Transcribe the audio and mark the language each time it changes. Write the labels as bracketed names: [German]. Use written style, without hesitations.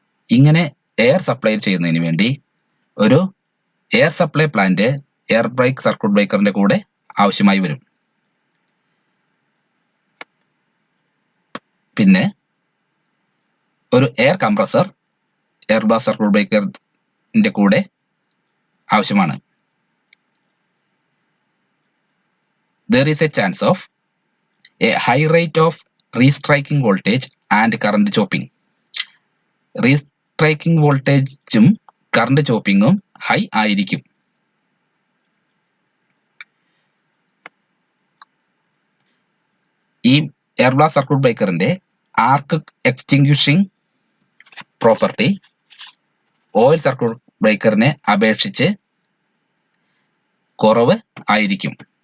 [Malayalam] ഇങ്ങനെ air supply ചെയ്യുന്നതിന് വേണ്ടി ഒരു air supply plant air break circuit ബ്രേക്കറിന്റെ കൂടെ ആവശ്യമായി വരും. പിന്നെ ഒരു air compressor air blast circuit ബ്രേക്കറിന്റെ കൂടെ ആവശ്യമാണ്. [English] There is a chance of a high rate of restriking voltage and current chopping. [Malayalam] Restriking വോൾട്ടേജും കറണ്ട് ചോപ്പിങ്ങും ഹൈ ആയിരിക്കും. ഈ എയർ ബ്ലാസ്റ്റ് സർക്യൂട്ട് ബ്രേക്കറിന്റെ ആർക്ക് എക്സ്റ്റിങ്ക്വിഷിംഗ് പ്രോപ്പർട്ടി ഓയിൽ സർക്യൂട്ട് ബ്രേക്കറിനെ അപേക്ഷിച്ച് കുറവ് ആയിരിക്കും.